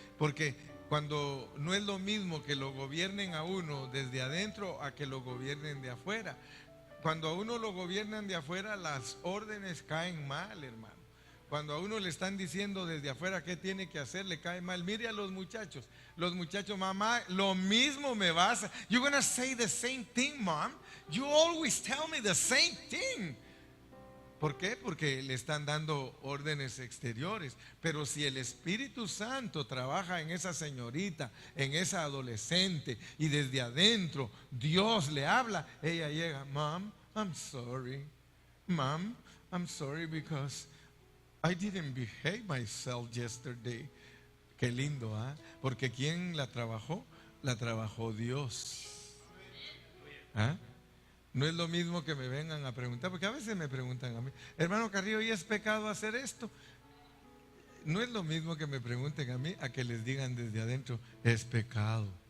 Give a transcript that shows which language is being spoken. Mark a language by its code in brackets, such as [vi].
[es] Porque cuando no es lo mismo que lo gobiernen a uno desde adentro a que lo gobiernen de afuera. Cuando a uno lo gobiernan de afuera, las órdenes caen mal, hermano. Cuando a uno le están diciendo desde afuera qué tiene que hacer, le cae mal. Mire a los muchachos, mamá, lo mismo me vas a... [en] You're gonna say the same thing, mom. You always tell me the same thing. [es] ¿Por qué? Porque le están dando órdenes exteriores. Pero si el Espíritu Santo trabaja en esa señorita, en esa adolescente, y desde adentro Dios le habla, ella llega, [en] Mom, I'm sorry. Mom, I'm sorry because I didn't behave myself yesterday. [es] Qué lindo, ¿ah? Porque ¿quién la trabajó? La trabajó Dios. ¿Ah? No es lo mismo que me vengan a preguntar, porque a veces me preguntan a mí, hermano Carrillo, ¿y es pecado hacer esto? No es lo mismo que me pregunten a mí a que les digan desde adentro, es pecado.